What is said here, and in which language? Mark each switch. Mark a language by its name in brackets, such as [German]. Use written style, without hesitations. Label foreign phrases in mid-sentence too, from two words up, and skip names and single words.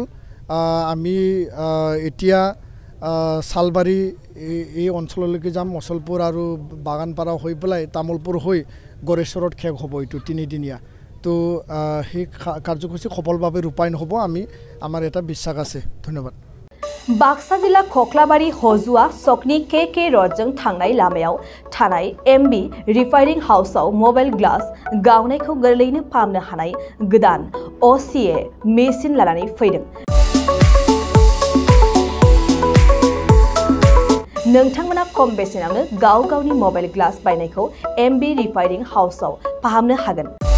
[Assamese] আমি এতিয়া চালবাৰী এই অঞ্চললৈকে যাম, মচলপুৰ আৰু বাগানপাৰা হৈ পেলাই তামোলপুৰ হৈ গড়েশ্বৰত শেষ হ'ব এইটো 3 দিনীয়া। তো সেই কাৰ্যসূচী সফলভাৱে ৰূপায়ণ হ'ব আমাৰ এটা বিশ্বাস আছে। ধন্যবাদ। [Bodo] बाक्सा जिल्ला खख्लाबारि हजुआ सकनि KK रडजों थांनाय लामायाव थानाय MB रिफाइनिं हाउसआव [English] mobile glass [Bodo] गावनायखौ गोरलैनो फाहामनो हानाय गोदान OCA मेसिन लानानै फैदों। नोंथांमोना खम बेसेनावनो गावनि [English] mobile glass [Bodo] बायनायखौ MB रिफाइनिं हाउसआव फाहामनो हागोन।